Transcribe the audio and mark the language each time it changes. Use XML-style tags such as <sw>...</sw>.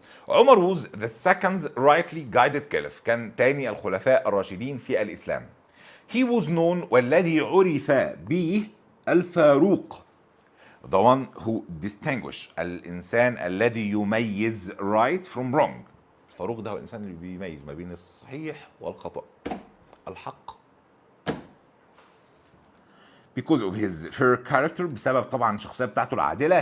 <en>عمر was the second rightly guided caliph،</en> <ar>كان تاني الخلفاء الراشدين في الإسلام.</ar> <en>he was known</en> <ar>والذي عرف به الفاروق،</ar> <en>the one who distinguish</en> <ar>الإنسان الذي يميز</ar> <en>right from wrong.</en> <ar>الفاروق ده هو الإنسان اللي بيميز ما بين الصحيح والخطأ، الحق.</ar> <en>because of his fair character،</en> <ar>بسبب طبعا الشخصية بتاعته العادلة.</ar>